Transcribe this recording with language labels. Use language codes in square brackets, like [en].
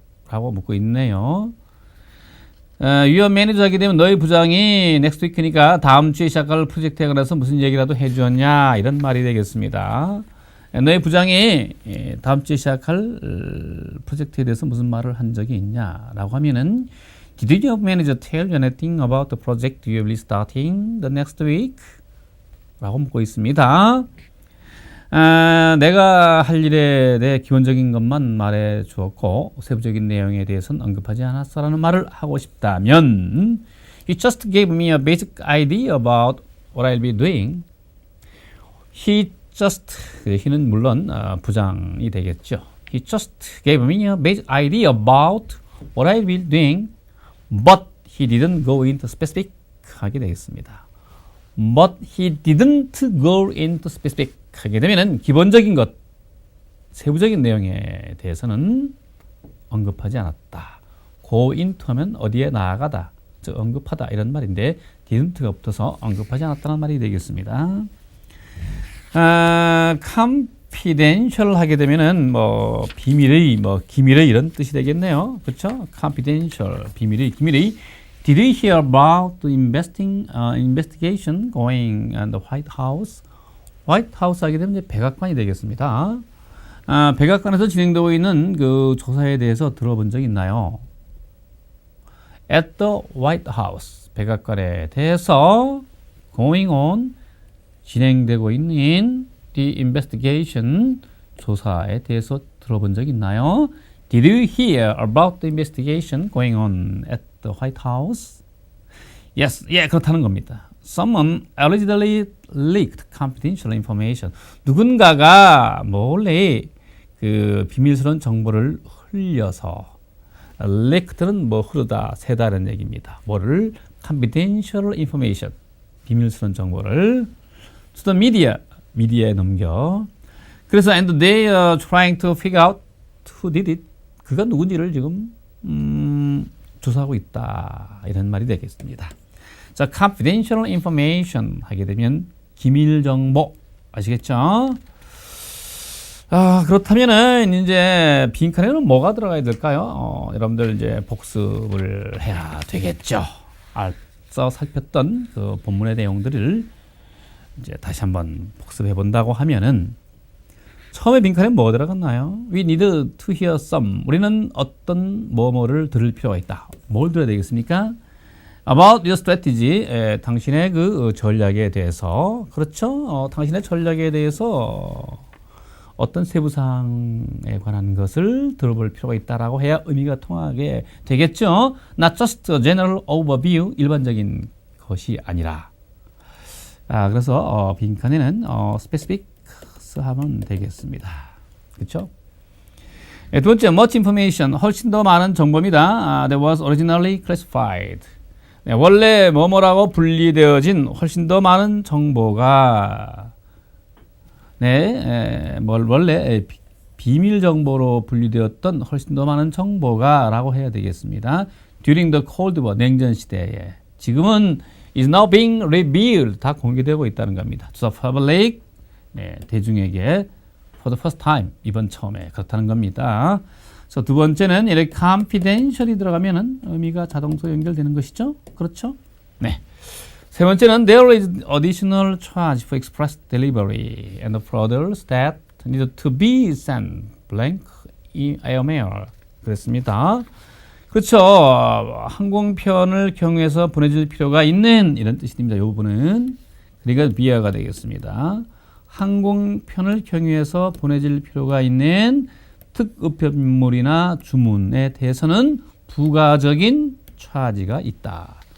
[ko] 라고 묻고 있네요. Your manager 하게 되면 너희 부장이 next week니까 다음 주에 시작할 프로젝트에 관해서 무슨 얘기라도 해주었냐 이런 말이 되겠습니다. [en] 너희 부장이 다음 주에 시작할 프로젝트에 대해서 무슨 말을 한 적이 있냐라고 하면은 Did your manager tell you anything about the project you will be starting the next week? [ko] 라고 묻고 있습니다. 내가 할 일에 대해 기본적인 것만 말해 주었고 세부적인 내용에 대해서는 언급하지 않았어라는 말을 하고 싶다면 [en] He just gave me a basic idea about what I'll be doing. [ko] he는 물론 부장이 되겠죠. [en] He just gave me a basic idea about what I'll be doing, but he didn't go into specific [ko] 하게 되겠습니다. [en] But he didn't go into specific [ko] 하게 되면은 기본적인 것, 세부적인 내용에 대해서는 언급하지 않았다. go into 하면 어디에 나아가다, 즉 언급하다 이런 말인데 didn't가 붙어서 언급하지 않았다는 말이 되겠습니다. confidential 하게 되면은 뭐 비밀의, 뭐 기밀의 이런 뜻이 되겠네요. 그렇죠? confidential 비밀의, 기밀의. [en] Did you hear about the investigation going on the White House? [ko] 화이트 하우스 하게 되면 이제 백악관이 되겠습니다. 백악관에서 진행되고 있는 그 조사에 대해서 들어본 적 있나요? [en] At the White House, [ko] 백악관에 대해서 [en] going on, [ko] 진행되고 있는 [en] the investigation, [ko] 조사에 대해서 들어본 적 있나요? [en] Did you hear about the investigation going on at the White House? [ko] Yes, 그렇다는 겁니다. [en] Someone allegedly leaked confidential information. [ko] 누군가가 몰래 그 비밀스러운 정보를 흘려서 leaked는 뭐 흐르다, 새다는 얘기입니다. 뭐를? [en] confidential information, [ko] 비밀스러운 정보를 [en] to the media, [ko] 미디어에 넘겨. 그래서 [en] and they are trying to figure out who did it. [ko] 그가 누군지를 지금 조사하고 있다. 이런 말이 되겠습니다. 자, confidential information 하게 되면 기밀 정보 아시겠죠? 그렇다면은 이제 빈칸에는 뭐가 들어가야 될까요? 여러분들 이제 복습을 해야 되겠죠. 앞서 살폈던 그 본문의 내용들을 이제 다시 한번 복습해 본다고 하면은 처음에 빈칸에 뭐가 들어갔나요? [en] We need to hear some. [ko] 우리는 어떤 뭐뭐를 들을 필요가 있다. 뭘 들어야 되겠습니까? [en] About your strategy. [ko] 당신의 그 전략에 대해서. 그렇죠? 당신의 전략에 대해서 어떤 세부사항에 관한 것을 들어볼 필요가 있다라고 해야 의미가 통하게 되겠죠. [en] Not just a general overview, [ko] 일반적인 것이 아니라. 그래서 빈칸에는 specifics 하면 되겠습니다. 그렇죠? 두 번째, [en] much information, [ko] 훨씬 더 많은 정보입니다. [en] That was originally classified. [ko] 원래 뭐뭐라고 분리되어진 훨씬 더 많은 정보가 원래 비밀 정보로 분리되었던 훨씬 더 많은 정보가 라고 해야 되겠습니다. [en] During the Cold War, [ko] 냉전 시대에 지금은 [en] is now being revealed, [ko] 다 공개되고 있다는 겁니다. [en] To the public, [ko] 대중에게 [en] for the first time, [ko] 이번 처음에 그렇다는 겁니다. 그래서 두 번째는 이렇게 confidential이 들어가면은 의미가 자동으로 연결되는 것이죠. 그렇죠? 네. 세 번째는 [en] there is additional charge for express delivery and for others that need to be sent blank airmail. [ko] 그랬습니다. 그렇죠. 항공편을 경유해서 보내줄 필요가 있는 이런 뜻입니다. 이 부분은 그러니까 비하가 되겠습니다. 항공편을 경유해서 보내질 필요가 있는 특급편물이나 주문에 대해서는 부가적인 차지가 있다.